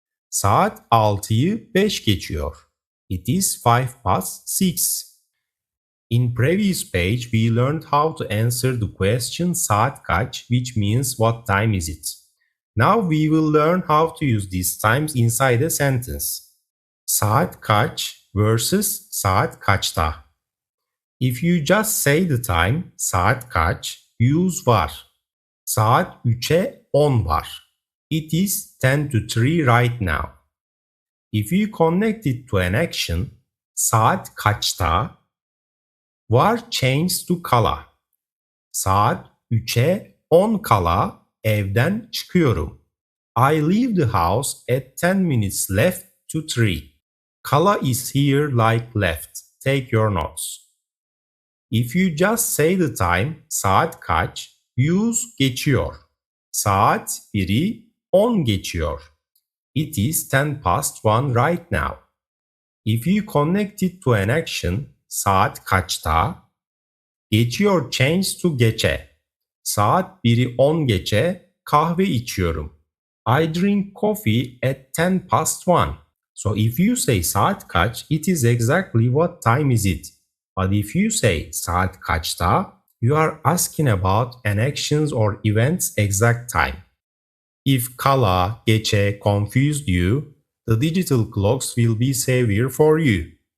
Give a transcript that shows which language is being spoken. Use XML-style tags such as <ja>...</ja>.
<tr>Saat 6'yı 5 geçiyor.</tr> <en>It is 5 past 6. In previous page, we learned how to answer the question</en> <tr>saat kaç,</tr> <en>which means what time is it. Now we will learn how to use these times inside a sentence.</en> <tr>Saat kaç versus saat kaçta.</tr> <en>If you just say the time,</en> <tr>saat kaç,</tr> <en>use var.</en> <tr>Saat 3'e 10 var.</tr> <en>It is 10 to 3 right now. If you connect it to an action,</en> <tr>saat kaçta,</tr> <en>var changes to kala.</en> <tr>Saat 3'e 10 kala evden çıkıyorum.</tr> <en>I leave the house at 10 minutes left to 3. Kala is here like left. Take your notes. If you just say the time,</en> <tr>saat kaç,</tr> <en>use geçiyor.</en> <tr>Saat 1'i 10 geçiyor.</tr> <en>It is 10 past 1 right now. If you connect it to an action,</en> <tr>saat kaçta,</tr> <en>geçiyor changes to geçe.</en> <tr>Saat 1'i 10 geçe kahve içiyorum.</tr> <en>I drink coffee at 10 past 1. So if you say</en> <tr>saat kaç,</tr> <en>it is exactly what time is it. But if you say</en> <tr>saat kaçta,</tr> <en>you are asking about an action's or event's exact time. If kala, geçe confused you, the digital clocks will be savior for you.</en>